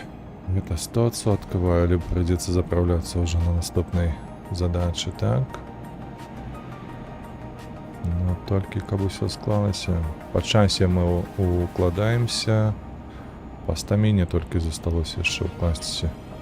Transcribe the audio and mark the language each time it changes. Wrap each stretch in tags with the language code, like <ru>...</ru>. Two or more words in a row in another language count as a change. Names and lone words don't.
<be>Гэта 100%,</be> <ru>либо придется заправляться уже на наступной задаче, так? Но только</ru> <be>каб усё склалася.</be> <ru>По часе мы укладаемся. По стамине только</ru> <be>засталось яшчэ ўкласціся.</be>